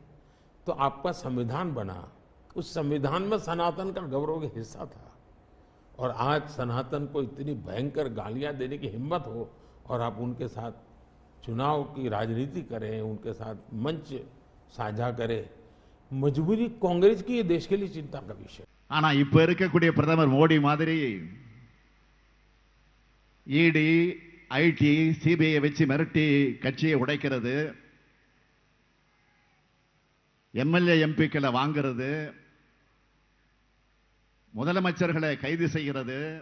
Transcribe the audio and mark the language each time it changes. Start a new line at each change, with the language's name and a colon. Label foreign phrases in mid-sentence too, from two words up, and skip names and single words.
Hindi: तो आपका संविधान बना, उस संविधान में सनातन का गौरव का हिस्सा था और आज सनातन को इतनी भयंकर गालियां देने की हिम्मत हो और आप उनके साथ चुनाव की राजनीति करें, उनके साथ मंच साझा करें। मजबूरी कांग्रेस की ये देश के लिए चिंता का विषय।
Tamil: ஆனா இப்ப இருக்கக்கூடிய பிரதமர் மோடி மாதிரி ஈடி ஐடி சிபிஐ வச்சு மிரட்டி கட்சியை உடைக்கிறது, எம்எல்ஏ எம்பிக்களை வாங்குறது, முதலமைச்சர்களை கைது செய்கிறது,